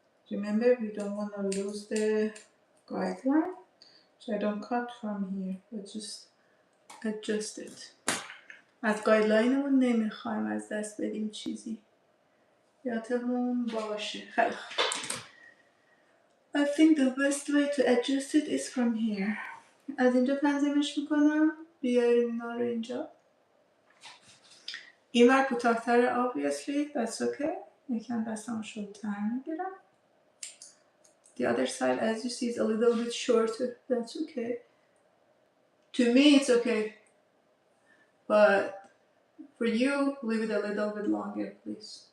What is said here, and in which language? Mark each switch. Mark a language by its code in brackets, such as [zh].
[en] Remember, we don't want to lose the guideline, so I don't cut from here, but just adjust it. [fa] از گایدلاینمون نمیخوایم از دست بدیم چیزی، یادمون باشه. خیلی خوب. [en] I think the best way to adjust it is from here. [fa] از اینجا تنظیمش میکنم، بیاریم اینا رو اینجا. این ور کوتاه‌تره [en] obviously, that's okay. [fa] یکم دستم شلتر میگیرم. [en] The other side, as you see, is a little bit shorter. That's okay. To me, it's okay. But for you, leave it a little bit longer, please.